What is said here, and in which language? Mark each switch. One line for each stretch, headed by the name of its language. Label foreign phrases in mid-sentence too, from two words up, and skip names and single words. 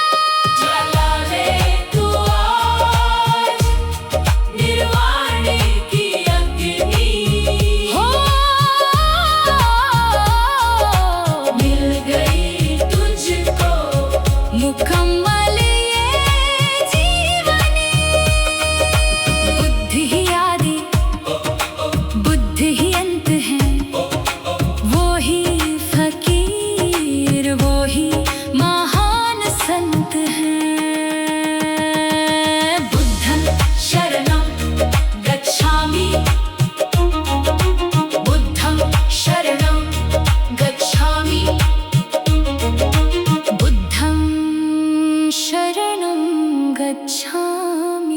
Hindi: जला ले तू आज निर्वाण की अग्नि, हो मिल गई तुझको मुकम्मल ये जीवनी। बुद्ध ही आदि बुद्ध ही अंत है, वो ही फकीर, वो ही महान संत है।
Pali: बुद्धं शरणं गच्छामि, बुद्धं शरणं गच्छामि, बुद्धं शरणं गच्छामि।